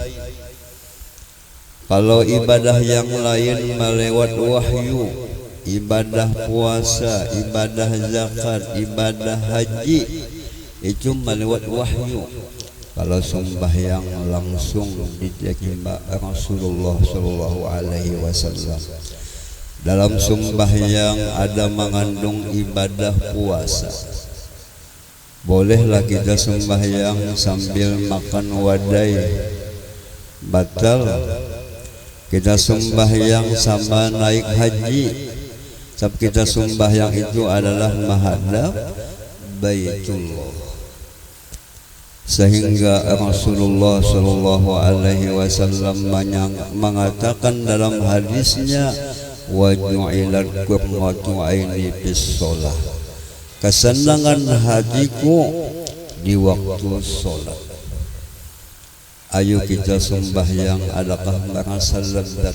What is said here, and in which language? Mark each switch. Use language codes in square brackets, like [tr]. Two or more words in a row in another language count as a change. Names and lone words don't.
[id] Kalau ibadah yang lain melewat wahyu, ibadah puasa, ibadah zakat, ibadah haji, itu melewat wahyu. Kalau sembahyang langsung diterima Rasulullah [ar] صلى الله عليه وسلم. [id] Dalam sembahyang ada mengandung ibadah puasa. Bolehlah kita sembahyang sambil makan wadai, batal. Kita sembahyang sama naik haji, sebab kita sembahyang itu adalah menghadap Baitullah. Sehingga Rasulullah sallallahu alaihi wasallam mengatakan dalam hadisnya, [ar] وجعلت قرة عيني بالصلاة. [id] Kesenangan hatiku di waktu sholat. Ayo kita sembahyang, adakah merasa lezat?